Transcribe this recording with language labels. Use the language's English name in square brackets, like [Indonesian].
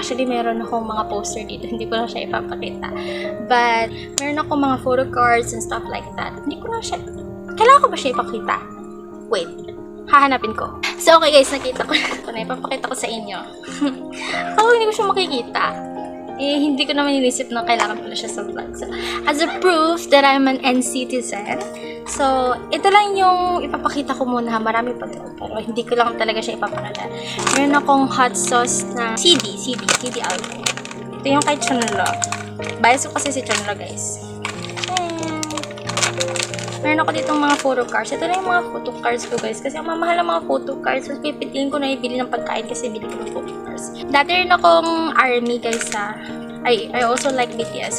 [Filipino] Actually, meron akong mga poster dito. Hindi ko na siya ipapakita. But, meron akong mga photo cards [English] and stuff like that. [Filipino] Hindi ko na siya... Kailangan ko ba siya ipakita? Wait. Hahanapin ko. So, okay guys, nakita ko na. Ipapakita ko sa inyo. Ako, hindi ko siya makikita. Hindi ko naman inisip na kailangan pala siya sa vlog. [English] So, as a proof that I'm an NCTzen, so, [Filipino] ito lang yung ipapakita ko muna. Marami pa doon, pero hindi ko lang talaga siya ipapakita. Meron akong hot sauce na CD album. Ito yung kay Chunlo. Bias ko kasi si Chunlo, guys. Meron ako ditong mga photo cards. Ito na yung mga photo cards ko, guys. Kasi ang mamahal ng mga photo cards. So, pipiliin ko na ibili ng pagkain kasi bili ko ng photo cards. Dati rin akong ARMY, guys, [English] I also like BTS.